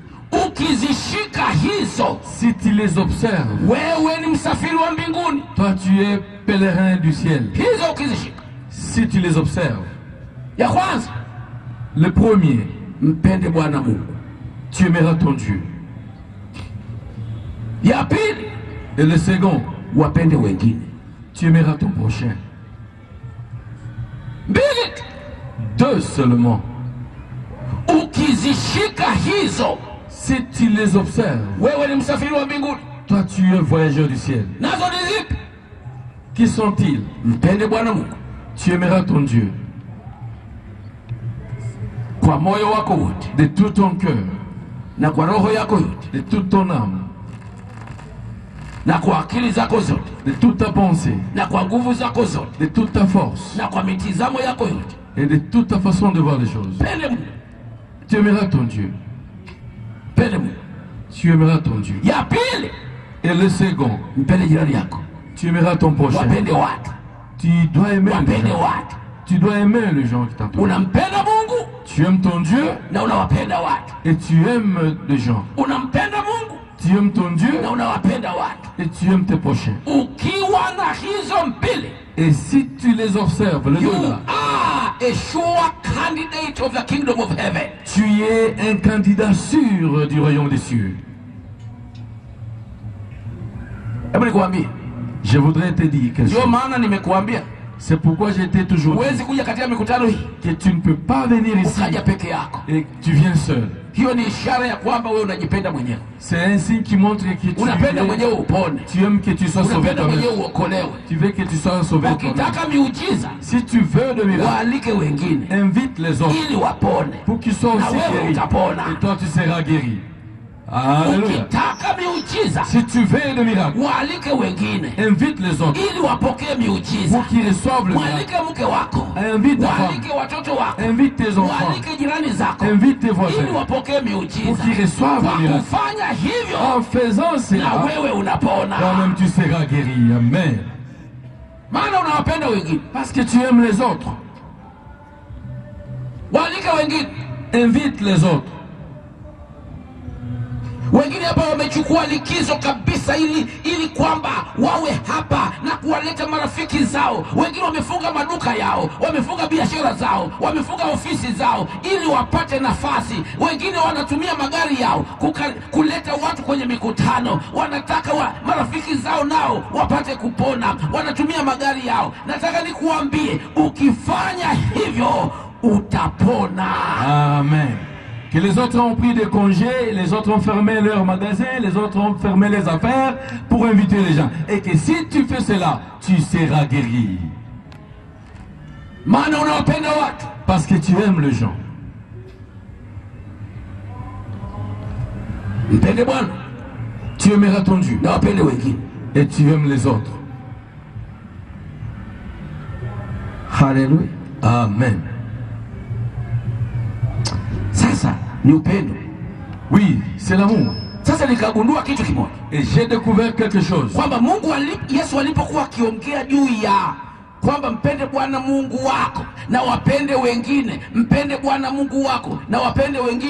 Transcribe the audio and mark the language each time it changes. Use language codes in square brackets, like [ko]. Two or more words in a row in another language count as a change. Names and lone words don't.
[fr] Si tu les observes, toi tu es pèlerin du ciel. Si tu les observes, le premier, tu aimeras ton Dieu. [sw] Ya pili, [fr] et le second, [sw] wapende wengine. [fr] tu aimeras ton prochain. [sw] Mbili, [fr] 2 seulement. [sw] ukizishika hizo, [fr] Si tu les observes, [sw] wewe ni msafiri wa mbinguni. [fr] toi tu es un voyageur du ciel. [sw] Nazo ni zipi? [fr] Qui sont-ils? [sw] Mpende Bwana Mungu [fr] Tu aimeras ton Dieu [sw] kwa moyo wako wote [fr] de tout ton cœur, [sw] na kwa roho yako yote [fr] de toute ton âme, [sw] na kwa akili zako zote [fr] de toute ta pensée, [sw] na kwa nguvu zako zote [fr] de toute ta force [sw] na kwa mitizamo yako yote. [fr] et de toute ta façon de voir les choses. [sw] Mpende Mungu, [fr] Tu aimeras ton Dieu. [sw] mpende Mungu. [fr] Tu aimeras ton Dieu. [sw] Ya pili, [fr] Et le second, [sw] mpende jirani yako. [fr] tu aimeras ton prochain. [sw] Wapende watu, [fr] Tu dois aimer les [sw] wapende [fr] gens. [sw] watu. [fr] Tu dois aimer les gens qui t'entourent. [sw] Unampenda Mungu [fr] Tu aimes ton Dieu [sw] na unawapenda watu. [fr] et tu aimes les gens. [sw] Unampenda Mungu [fr] Tu aimes ton Dieu [sw] na unawapenda watu. [fr] et tu aimes tes prochains. [sw] Ukiwa na hizo mbili, [fr] Et si tu les observes, le [en] you [fr] deux-là, [en] are a sure candidate of the kingdom of heaven. [fr] tu es un candidat sûr du royaume des cieux. [sw] Hebu nikwambie, [fr] Je voudrais te dire quelque [sw] ndio [fr] chose. [sw] maana nimekuambia [fr] C'est pourquoi j'ai été toujours dit [sw] huwezi kuja katika mikutano hii [fr] que tu ne peux pas venir ici [sw] ukaja peke yako. [fr] et que tu viens seul. [sw] Hiyo ni ishara ya kwamba wewe unajipenda mwenyewe, [fr] C'est un signe qui montre que [sw] unapenda mwenyewe upone, [fr] tu aimes que tu sois sauvé [sw] unapenda [fr] toi-même. [sw] mwenyewe uokolewe. [fr] Tu veux que tu sois sauvé toi-même. [sw] Ukitaka miujiza, [fr] Si tu veux de miracle, [sw] waalike wengine [fr] invite les autres [sw] ili wapone, [fr] pour qu'ils soient [sw] na [fr] aussi [sw] wewe [fr] guéris. [sw] utapona. [fr] Et toi, tu seras guéri. Alléluia. [sw] Ukitaka miujiza, [fr] Si tu veux de miracle, [sw] waalike wengine [fr] invite les autres [sw] ili wapokee miujiza. [fr] pour qu'ils reçoivent le miracle. [sw] Mwalike mke wako, [fr] Invite ta femme, [sw] waalike watoto wako, [fr] invite tes enfants, [sw] waalike jirani zako [fr] invite tes voisins [sw] ili wapokee [fr] pour [sw] miujiza. [fr] qu'ils reçoivent [sw] Kwa [fr] le miracle. [sw] kufanya hivyo, [fr] En faisant [sw] na [fr] cela, [sw] wewe unapona, [fr] toi-même tu seras guéri. [sw] Amen. maana unawapenda wengine. [fr] Parce que tu aimes les autres. [sw] Waalike wengine. [fr] Invite les autres. [sw] Wengine hapa wamechukua likizo kabisa ili kwamba wawe hapa na kuwaleta marafiki zao. Wengine wamefunga maduka yao, wamefunga biashara zao, wamefunga ofisi zao ili wapate nafasi. Wengine wanatumia magari yao kuleta watu kwenye mikutano. Wanataka marafiki zao nao wapate kupona. Wanatumia magari yao. Nataka nikuambie, ukifanya hivyo utapona. Amen. [fr] Que les autres ont pris des congés, les autres ont fermé leurs magasins, les autres ont fermé les affaires pour inviter les gens. Et que si tu fais cela, tu seras guéri. [sw] Maana unawapenda watu. [fr] Parce que tu aimes les gens. [sw] Mpende Bwana. [fr] Tu aimeras ton Dieu. [sw] Na wapende wengine. [fr] Et tu aimes les autres. Hallelujah. Amen. [sw] Sasa ni upendo. [fr] Oui, c'est l'amour. [sw] Sasa nikagundua kitu kimoja. [fr] Et j'ai découvert quelque chose. [sw] Kwamba Yesu alipokuwa akiongea juu ya kwamba mpende Bwana Mungu wako na wapende wengine, mpende Bwana Mungu wako na wapende wengine.